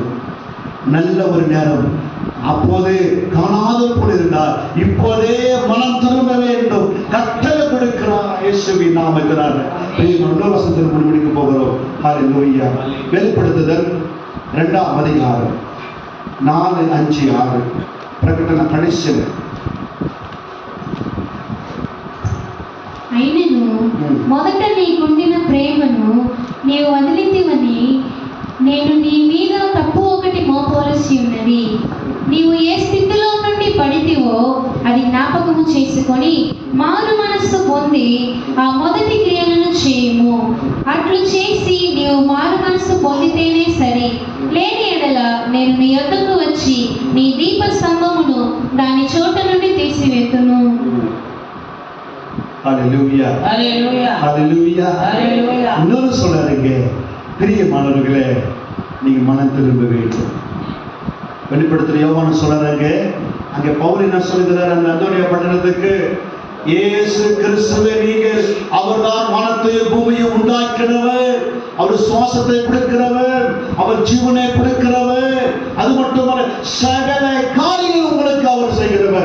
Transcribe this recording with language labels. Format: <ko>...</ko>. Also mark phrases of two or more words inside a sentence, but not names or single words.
<ta>நல்ல ஒரு நேரம், அப்போதே காணாத போல இருந்தார், இப்போதே மனம் திரும்ப வேண்டும். கட்டளை கொடுக்கிறார் இயேசுவின் நாமத்தினால. இன்னொரு வசனத்தில் முடிக்க போகிறோம். அல்லேலூயா. வெளிப்படுத்துதல் 2ஆம் அதிகாரம் 4, 5, 6</ta> <te>ప్రకటన కడిసిన అయినను మొదట నీకుండిన ప్రేమను నీవు వదిలితివని నేను నీ మీద తప్పు ఒకటి మోపవలసి ఉన్నది. నీవు ఏ స్థితిలో నుండి పడితివో అది జ్ఞాపకము చేసుకొని మారు మనస్సు పొంది ఆ మొదటి క్రియలను చేయుము. అట్లు చేసి నీవు మారు మనస్సు పొందితేనే సరి. లేని ఎడల నేను నీ యొద్దకు వచ్చి నీ దీప స్తంభమును దాని చోట నుండి తీసివేతును.</te> <ta>ஹல்லேலூயா, ஹல்லேலூயா, ஹல்லேலூயா, ஹல்லேலூயா. இன்னொரு சொல்றாருங்க, பிரியமானவர்களே, நீங்க மனம் திரும்ப வேண்டும். வெளிப்படுத்துற யோவான் சொல்றாங்க, அங்க பவுல் என்ன சொல்கிறார் அந்த அந்தோனியா பட்டணத்துக்கு, இயேசு கிறிஸ்துவே நீங்கள், அவர்தான் வானத்தையும் பூமியையும் உண்டாக்கினவர், அவர் சுவாசத்தை கொடுக்கிறவர், அவர் ஜீவனை கொடுக்கிறவர், அது மட்டுமல்ல சகல காரியங்கள் உங்களுக்கு அவர் செய்கிறவர்.</ta>